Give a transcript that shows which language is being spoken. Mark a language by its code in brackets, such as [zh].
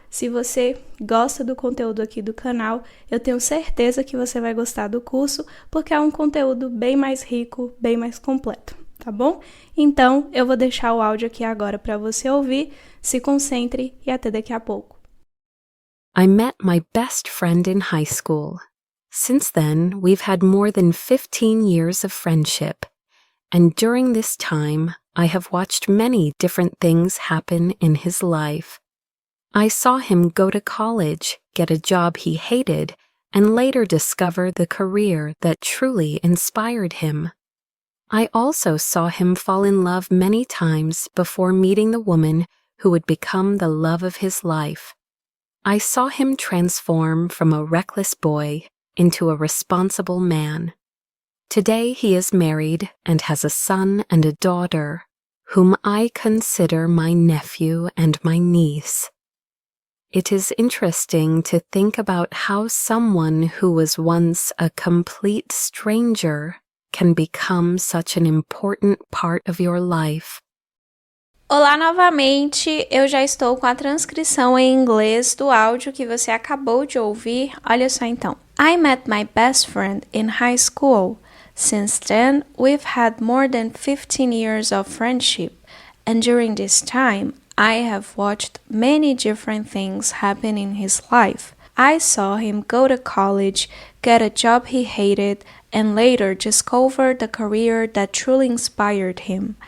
[pt] Se você gosta do conteúdo aqui do canal, eu tenho certeza que você vai gostar do curso, porque é um conteúdo bem mais rico, bem mais completo, tá bom? Então, eu vou deixar o áudio aqui agora para você ouvir, se concentre e até daqui a pouco. [en] I met my best friend in high school. Since then, we've had more than 15 years of friendship. And during this time, I have watched many different things happen in his life. I saw him go to college, get a job he hated, and later discover the career that truly inspired him. I also saw him fall in love many times before meeting the woman who would become the love of his life. I saw him transform from a reckless boy into a responsible man. Today he is married and has a son and a daughter, whom I consider my nephew and my niece. It is interesting to think about how someone who was once a complete stranger can become such an important part of your life. [pt] Olá novamente, eu já estou com a transcrição em inglês do áudio que você acabou de ouvir. Olha só então. [en] I met my best friend in high school. Since then, we've had more than 15 years of friendship, and during this time, I have watched many different things happen in his life. I saw him go to college, get a job he hated, and later discover the career that truly inspired him.